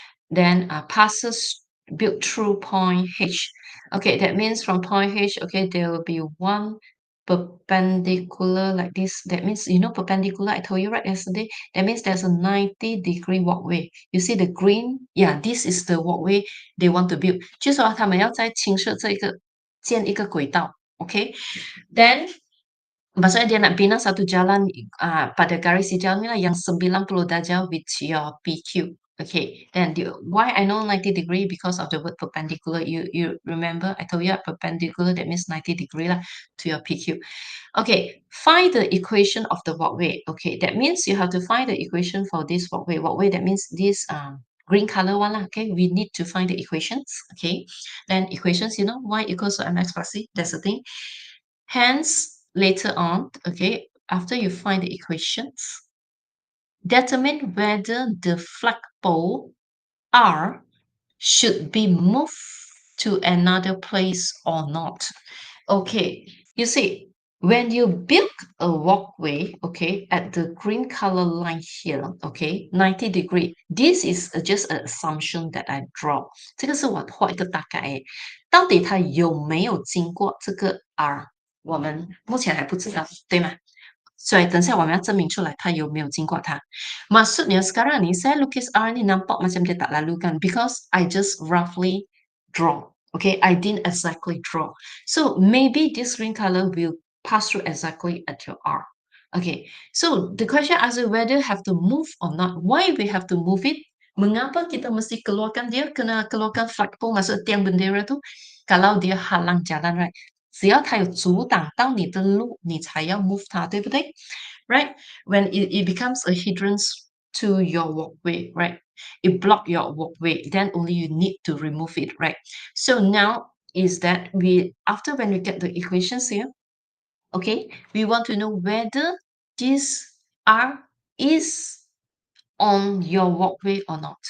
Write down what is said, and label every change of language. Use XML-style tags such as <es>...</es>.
<en>Then passes built through point H. Okay, that means from point H, okay, there will be one perpendicular like this. That means, perpendicular, I told you right yesterday, that means there's a 90-degree walkway. You see the green? Yeah, this is the walkway they want to build.</en> <zh>就是说他们要在青色这个建一个轨道 okay?</zh> <ms>Then maksudnya dia nak bina satu jalan pada garis hijau ni lah yang 90 darjah</ms> <en>with your PQ. Okay, then why I know 90 degree because of the word perpendicular. You remember I told you perpendicular, that means 90 degree lah to your PQ. Okay, find the equation of the walkway. Okay, that means you have to find the equation for this walkway. Walkway, that means this green color one lah. Okay, we need to find the equations. Okay, then equations, y equals to mx plus c. That's the thing. Hence, later on, okay, after you find the equations, determine whether the flagpole R should be moved to another place or not. Okay, you see, when you build a walkway, okay, at the green color line here, okay, 90 degree, this is just an assumption that I draw.</en> <zh>这个是我画一个大概，到底它有没有经过这个 R，我们目前还不知道，对吗？所以等下我们要证明出来它有没有经过它。</zh> <ms>Maksudnya sekarang ni saya lukis R ni nampak macam dia tak lalu kan</ms> <en>because I just roughly draw. Okay, I didn't exactly draw. So maybe this green color will pass through exactly at your R. Okay, so the question asks you whether have to move or not. Why we have to move it?</en> <ms>Mengapa kita mesti keluarkan dia? Kena keluarkan flagpole, maksud tiang bendera tu. Kalau dia halang jalan, right?</ms> <zh>只要它有阻挡到你的路，你才要 move 它，对不对？Right?</zh> <en>When it becomes a hindrance to your walkway, right? It block your walkway, then only you need to remove it, right? So now is that after when we get the equations here, okay, we want to know whether this R is on your walkway or not.</en>